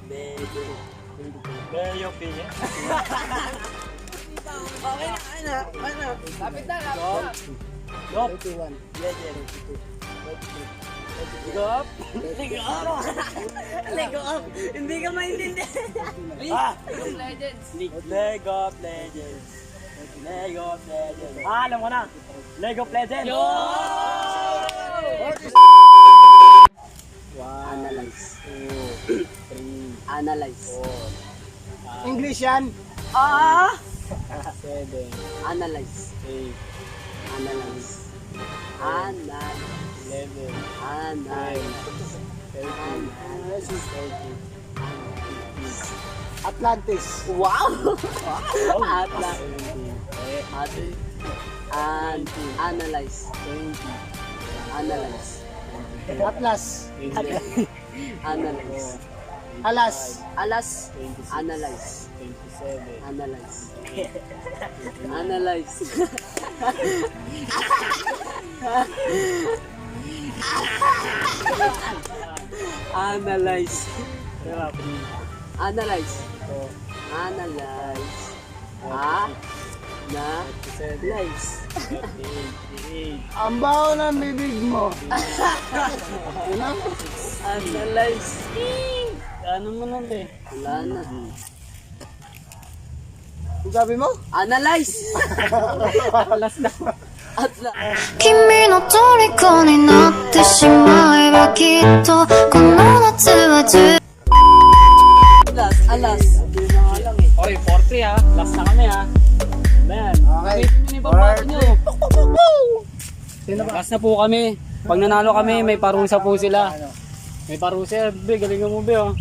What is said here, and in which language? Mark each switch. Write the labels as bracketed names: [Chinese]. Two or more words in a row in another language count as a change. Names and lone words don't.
[Filipino] Lego pinya. Okay na. Lapit na. 21. Lego up. Lego up. Hindi ka maintindihan. League of Legends. Lego Legends. Lego Legends. Alam ko na. Lego Legends. Yo! Analyze. 2, 3, Analyze. 4. English yan. Ah! 7, Analyze. 8, Analyze. Analyze. 11, Analyze. 13, Atlantis. Wow! Atlas. 17, Analyze. 20, Analyze. Atlas. Analyze. Alas. Alas. 26, Analyze. 27, Analyze. Analyze. Analyze. Analyze. Analyze. Analyze. 88. Ang baho ng bibig mo. Analyze. Ano mo nun eh? Wala na. Ang sabi mo? Analyze. Last na. Atlas. [Japanese] 君の虜になってしまえばきっとこの夏は [Filipino] Alas. Okay, 4-3 ha. Last na kami ha. Man. Okay. May pambato nyo. Last na po kami. Pag nanalo kami, may parusa po sila. May parusa. Be, galingan mo be oh.